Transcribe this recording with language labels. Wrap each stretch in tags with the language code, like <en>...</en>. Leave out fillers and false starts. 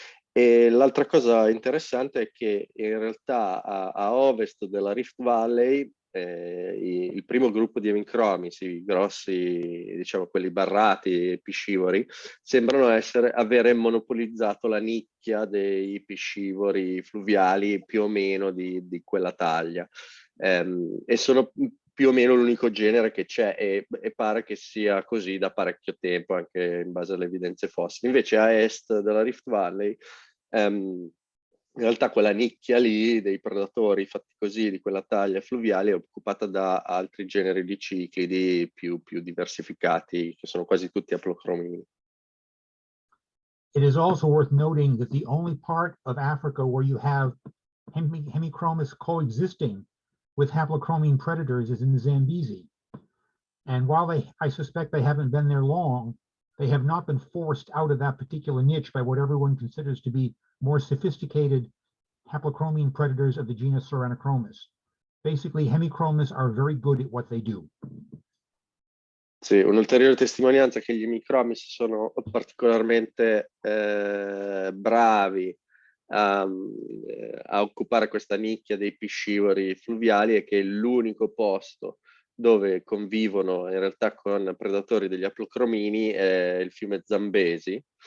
<it>E l'altra cosa interessante è che in realtà a ovest della Rift Valley il primo gruppo di Hemichromis, i grossi, diciamo quelli barrati e piscivori, sembrano avere monopolizzato la nicchia dei piscivori fluviali più o meno di quella taglia, e sono più o meno l'unico genere che c'è, e pare che sia così da parecchio tempo, anche in base alle evidenze fossili. Invece a est della Rift Valley in realtà quella nicchia lì dei predatori fatti così, di quella taglia fluviale, è occupata da altri generi di ciclidi più diversificati, che sono quasi tutti aplochromini.</it> <en>It is also worth noting that the only part of Africa where you have Hemichromis coexisting with haplochromine predators is in the Zambezi. And while I suspect they haven't been there long, They have not been forced out of that particular niche by what everyone considers to be more sophisticated haplochromine predators of the genus Hemichromis. Basically, Hemichromis are very good at what they do.</en> <it>Sì, un'ulteriore testimonianza che gli Hemichromis sono particolarmente bravi a occupare questa nicchia dei piscivori fluviali è che è l'unico posto dove convivono in realtà con predatori degli aplocromini è il fiume Zambesi,</it>